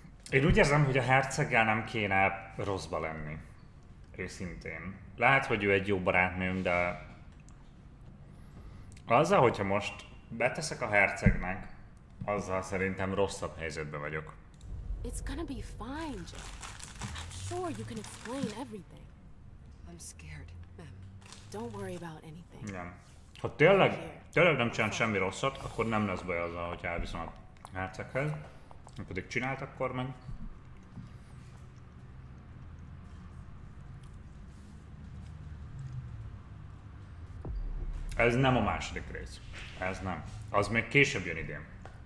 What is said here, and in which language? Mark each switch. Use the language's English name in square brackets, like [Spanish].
[Hungarian] Én úgy érzem, hogy a herceggel nem kéne rosszba lenni. Őszintén. Lehet, hogy ő egy jó barátnőm, de azzal, hogyha most beteszek a hercegnek Azzal szerintem rosszabb helyzetben vagyok. [English] It's gonna be fine, Jay. I'm sure you can explain everything. I'm scared, ma'am. Don't worry about anything. [Hungarian] Nem. Ha tényleg nem csinál semmi rosszat, akkor nem lesz baj azzal, hogy elviszem a herceghez. Ha pedig csinált, akkor meg... Ez nem a második rész. Ez nem. Az még később jön idén.